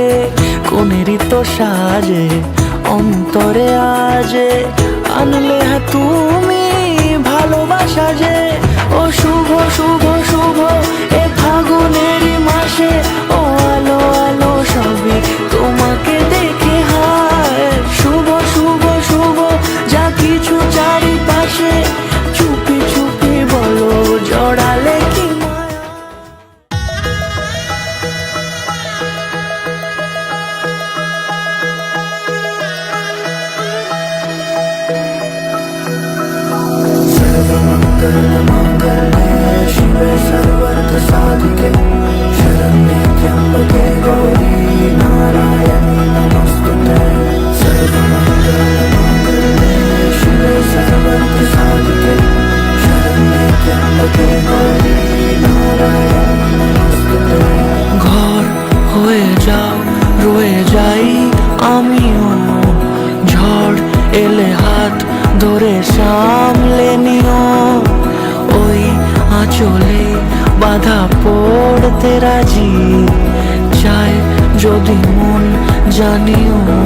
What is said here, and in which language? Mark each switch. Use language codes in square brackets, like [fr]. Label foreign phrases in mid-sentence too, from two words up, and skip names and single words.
[bn] কোনেরই তো সাজে অন্তরে আজে আনলে তুমি ভালোবাসা যে ও শুভ শুভ শুভ এ ফাগুনেরই মাসে ও আলো আলো সবই তোমাকে দেখে হায় শুভ শুভ শুভ যা কিছু চারিপাশে চুপি চুপি বলো জড়ালে কি মায়া। [sa] शिवे सर्वर्थ साधिके शरण्ये त्र्यंबके गौरी नारायणी नमोस्तुते सर्वमंगलमांगल्ये शिवे सर्वर्थ साधिके शरण्ये त्र्यंबके गौरी नारायणी नमोस्तुते। [bn] ঘর হয়ে যাও রয়ে যাই আমিও ঝড় এলে হাত ধরে সামলে নিও ওই আঁচলে বাধা পড়তে রাজি চাই যদি মন জানিও